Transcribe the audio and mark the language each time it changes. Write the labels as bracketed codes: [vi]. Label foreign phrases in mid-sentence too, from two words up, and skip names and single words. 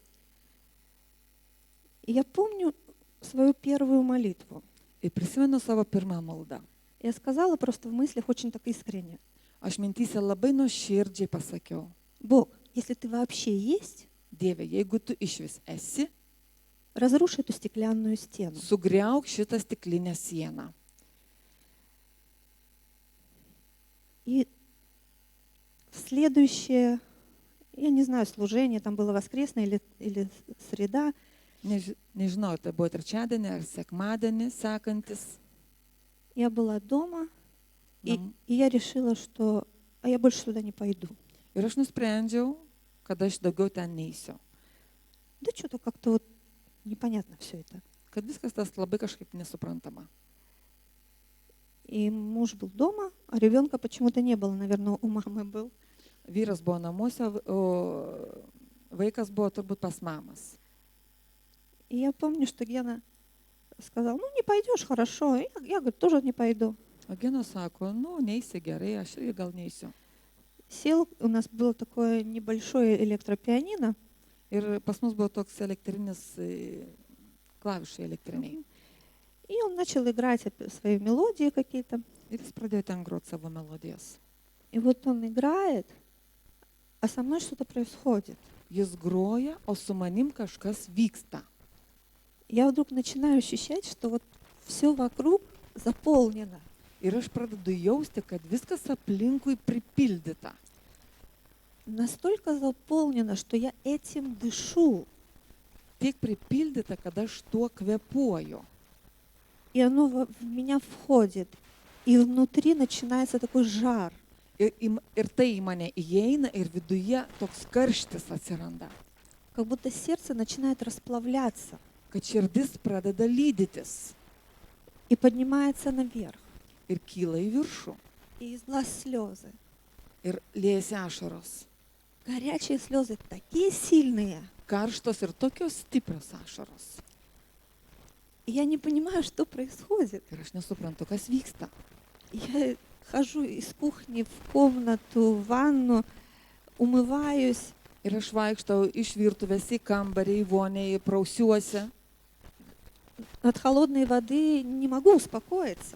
[ru] И я помню свою первую молитву. [lt] Ir prisimenu savo pirmą maldą. [ru] Я сказала просто в мыслях очень так искренне. [lt] Aš mintyse labai nuoširdžiai pasakiau, [ru] Бог, если ты вообще есть, [lt] Dieve, jeigu tu išvis esi, [ru] разруши эту стеклянную стену. [lt] sugriauk šitą stiklinę sieną. [ru] И в следующее, я не знаю, служение, там было воскресное или среда, [lt] Nežinau, tai buvo trečiadienį ar sekmadienį sekantis. [ru] я была дома, и [lt] Nam- [ru] я решила, что я больше туда не пойду. [lt] Ir aš nusprendžiau, kad aš daugiau ten neįsiu. [ru] Да что-то как-то вот непонятно все это. [lt] Kad viskas tas labai kažkaip nesuprantama. [ru] И муж был дома, а ребенка почему-то не было, наверное, у мамы был. [lt] Vyras buvo namuose, o vaikas buvo turbūt pas mamas. [ru] И я помню, что Гена сказал, ну не пойдешь, хорошо. Я говорю, тоже не пойду. [lt] O Gena sako, nu, neįsi gerai, aš irgi gal neįsiu. [ru] Сел, у нас было такое небольшое электропианино, [lt] Ir pas mus buvo toks elektrinis, klavišai elektriniai. [ru] и он начал играть свои мелодии какие-то. [lt] Ir jis pradėjo ten groti savo melodijas. [ru] И вот он играет, а со мной что-то происходит. [lt] Jis groja, o su manim kažkas vyksta. [ru] Я вдруг начинаю ощущать, что вот все вокруг заполнено. [lt] Ir aš pradedu jausti, kad viskas aplinkui pripildyta. [ru] Настолько заполнено, что я этим дышу. [lt] Tiek pripildyta, kad aš tuo kvepuoju. [ru] И оно в меня входит. И внутри начинается такой жар. [lt] Ir tai į mane įeina ir viduje toks karštis atsiranda. [ru] Как будто сердце начинает расплавляться [lt] Kad širdis pradeda lydytis [ru] и поднимается наверх. [lt] ir kyla į viršų. [ru] И из глаз слезы. [lt] Ir liejasi ašaros. [ru] Горячие слезы такие сильные. [lt] Karštos ir tokios stiprios ašaros. [ru] И я не понимаю, что происходит. [lt] Ir aš nesuprantu, kas vyksta. [ru] Я хожу из кухни в комнату, в ванну, умываюсь. [lt] Ir aš vaikštau iš virtuvės į kambarį, į vonę, į prausiuosi. [ru] От холодной воды не могу успокоиться.